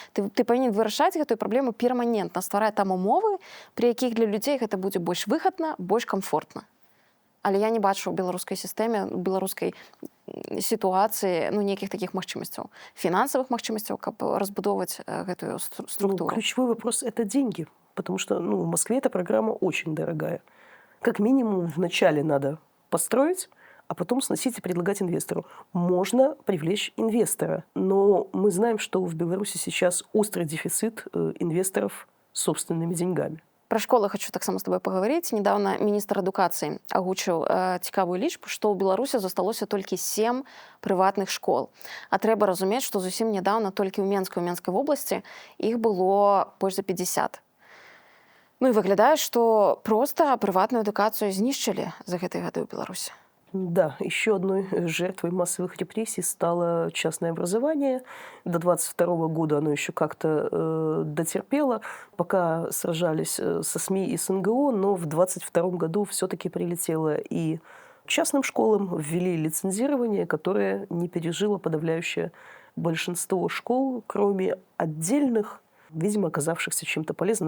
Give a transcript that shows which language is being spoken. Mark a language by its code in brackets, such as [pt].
[be] Ты павінен вырашаць гэтую праблему перманентна, ствараць там умовы, пры якіх для людзей гэта будзе больш выгадна, больш камфортна. Але я не бачу ў беларускай сістэме, у беларускай сітуацыі нейкіх такіх магчымасцяў, фінансавых магчымасцяў, каб разбудоўваць гэтую структуру. [ru] Ключевой вопрос – это деньги, потому что в Москве эта программа очень дорогая. Как минимум вначале надо построить, а потом сносить и предлагать инвестору. Можно привлечь инвестора, но мы знаем, что в Беларуси сейчас острый дефицит инвесторов с собственными деньгами. [be] Про школы хочу таксама з тобой паговорыць. Недавно міністр адукацыі агучыў цікавую лічбу, што ў Беларусі засталося толькі 7 прыватных школ. А трэба разумець, што зусім нядаўна толькі ў Менскай вобласці іх было больш за 50. І выглядае, што проста прыватную адукацыю знішчылі за гэтыя гады ў Беларусі. [ru] Да, еще одной жертвой массовых репрессий стало частное образование. До 22 года оно еще как-то дотерпело, пока сражались со СМИ и с НГО, но в 22 году все-таки прилетело и частным школам, ввели лицензирование, которое не пережило подавляющее большинство школ, кроме отдельных, видимо, оказавшихся чем-то полезным.